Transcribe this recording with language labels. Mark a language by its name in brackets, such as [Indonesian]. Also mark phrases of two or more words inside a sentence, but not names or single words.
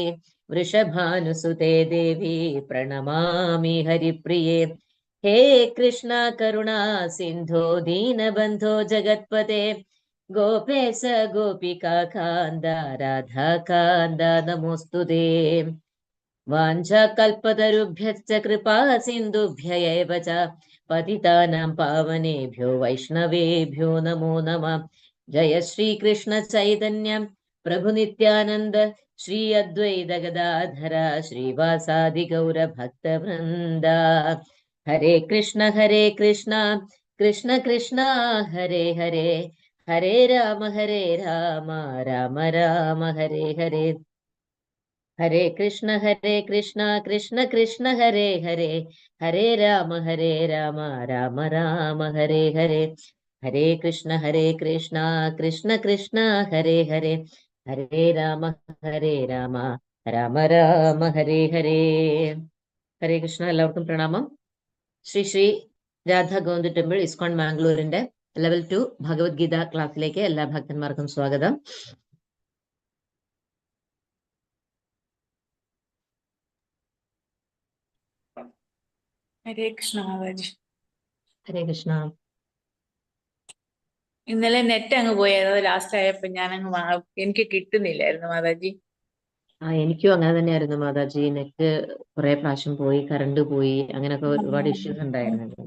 [Sanskrit] वृषभानुसुते देवी प्रणमामि हरिप्रिये हे कृष्णा करुणा सिन्धो दीनबन्धो जगत्पते गोपेश गोपिका कान्द राधा कान्द नमोऽस्तु ते वाञ्छाकल्पतरुभ्यश्च कृपा सिन्धुभ्य एव च पतितानां पावनेभ्यो वैष्णवेभ्यो नमो नमः। जय श्रीकृष्ण चैतन्य प्रभु नित्यानन्द श्री अद्वैत गदाधर श्रीवासादि गौर भक्तवृन्द हरे कृष्ण कृष्ण कृष्ण हरे हरे हरे राम राम राम हरे हरे हरे कृष्ण कृष्ण कृष्ण हरे हरे हरे राम राम राम हरे हरे हरे कृष्ण कृष्ण कृष्ण हरे हरे हरे राम राम राम हरे हरे [Malayalam] ഹരേ കൃഷ്ണ. എല്ലാവർക്കും പ്രണാമം. ശ്രീ ശ്രീ രാധാ ഗോവിന്ദ് ടെമ്പിൾ ഇസ്കോൺ മാംഗ്ലൂരിന്റെ ലെവൽ 2 ഭഗവത്ഗീത ക്ലാസ്സിലേക്ക് എല്ലാ ഭക്തന്മാർക്കും സ്വാഗതം. [Hindi] हरे कृष्ण माताजी. [Malayalam] ഹരേ കൃഷ്ണ. ഇന്നലെ നെറ്റ് അങ്ങ് പോയത് ലാസ്റ്റ് ആയപ്പോ ഞാൻ എനിക്ക് കിട്ടുന്നില്ലായിരുന്നു മാതാജി. എനിക്കും അങ്ങനെ തന്നെയായിരുന്നു മാതാജി. നെറ്റ് കുറെ പ്രാവശ്യം പോയി, കറണ്ട് പോയി, അങ്ങനെയൊക്കെ ഒരുപാട് ഇഷ്യൂസ് ഉണ്ടായിരുന്നു.